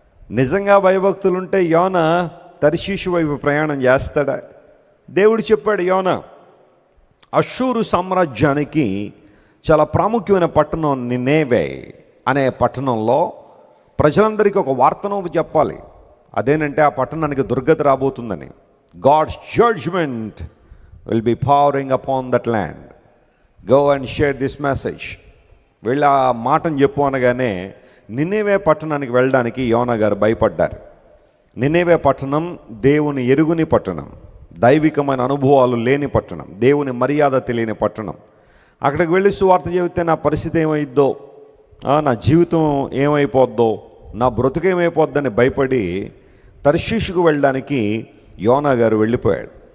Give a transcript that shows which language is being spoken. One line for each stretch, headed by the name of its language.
Telugu: నిజంగా భయభక్తులుంటే యోనా తర్షీషు వైపు ప్రయాణం చేస్తాడా? దేవుడు చెప్పాడు, యోనా అష్షూరు సామ్రాజ్యానికి చాలా ప్రాముఖ్యమైన పట్టణం నినేవే అనే పట్టణంలో ప్రజలందరికీ ఒక వార్తను చెప్పాలి. అదేనంటే ఆ పట్టణానికి దుర్గతి రాబోతుందని.
English: God's judgment will be pouring upon that land. Go and share this message.
Telugu: వీళ్ళ ఆ మాటను చెప్పు అనగానే నినేవే పట్టణానికి వెళ్ళడానికి యోనా గారు భయపడ్డారు. నినేవే పట్టణం దేవుని ఎరుగుని పట్టణం, దైవికమైన అనుభవాలు లేని పట్టణం, దేవుని మర్యాద తెలియని పట్టణం. అక్కడికి వెళ్ళి సువార్త చెబితే నా పరిస్థితి ఏమైద్దో, నా జీవితం ఏమైపోద్దో, నా బ్రతుకేమైపోద్దని భయపడి తర్షీషుకు వెళ్ళడానికి యోనా గారు వెళ్ళిపోయాడు.